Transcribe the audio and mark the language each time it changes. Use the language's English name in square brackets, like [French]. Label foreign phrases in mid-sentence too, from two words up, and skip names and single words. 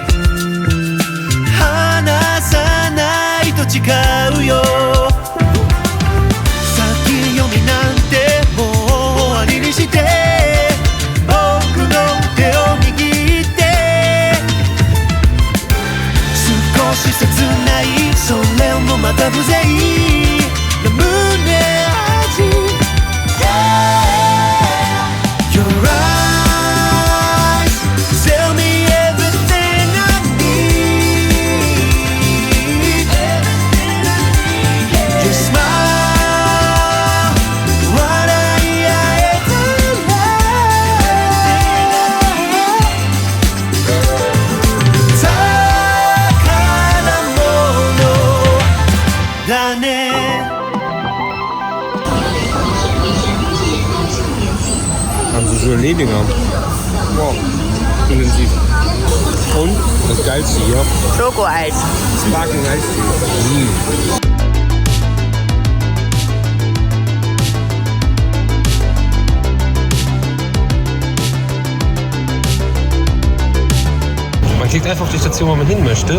[Japanese] 離さないと誓うよ先読みなんてもう終わりにして僕の手を握って少し切ないそれもまた無勢な胸味 Your [English] eyes tell me everything I need Your smile [Japanese] 笑い合えたら宝物だね [German] Haben sie so Ledinger. Wow, intensiv. Und das Geilste hier. Schokoeis. Sparkling Ice Tea. Man klickt einfach auf die Station, wo man hin möchte.